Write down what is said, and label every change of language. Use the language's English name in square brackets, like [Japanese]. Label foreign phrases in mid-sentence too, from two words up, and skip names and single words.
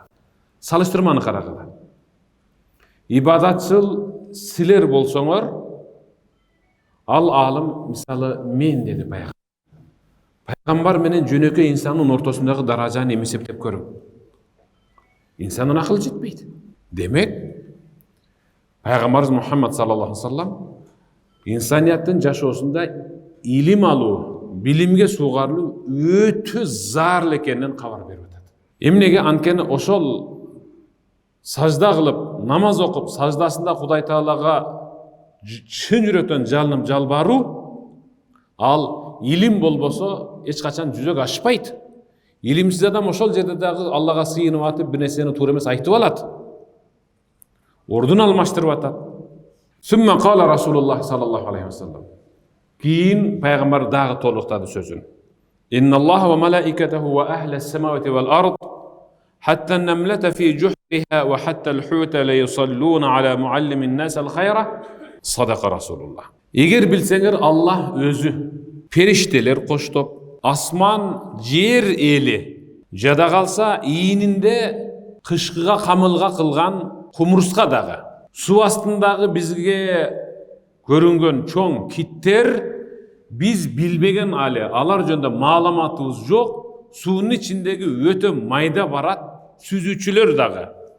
[Kyrgyz] Салыштырманы карагыла. Ибадатчыл силер болсоңор, ал алым мисалы мен деди пайгамбар. Пайгамбар менен жөнөкөй инсандын ортосундагы даражаны эсептеп көрүң. Инсандын акылы жетпейт. Демек, Пайгамбарыбыз Мухаммад [Arabic] صلى الله عليه وسلم [Kyrgyz] инсанияттын жашоосунда илим алуу, билимге сугарылуу өтө зарыл экенин кабар берип атат. Эмнеге? Анткени ошол сажда кылып, намаз окуп, саждасында Кудай Таалага чын жүрөктөн жалынып жалбаруу, ал илим болбосо эч качан жүзөгө ашпайт. Илимсиз адам ошол жерде дагы Аллага сыйынып атып, бир нерсени туура эмес айтып алат. Ордун алмаштырып атат. [Arabic] ثم قال رسول الله صلى الله عليه وسلم. [Kyrgyz] Кийин пайгамбар дагы толуктады сөзүн. [Arabic] إن الله وملائكته وأهل السماوات والأرض حتى النملة في جحرها وحتى الحوت ليصلون على معلم الناس الخير. صدق رسول الله. [Kyrgyz] Эгер билсеңер, Аллах өзү, периштелер коштоп, асман, жер эли жада калса, ийининде кышкыга камылга кылган кумурска дагы, суу астындагы бизге көрүнгөн чоң киттер, биз билбеген алар жөнүндө маалыматыбыз жок, суунун ичиндеги өтө майда барат сүзүүчүлөр дагы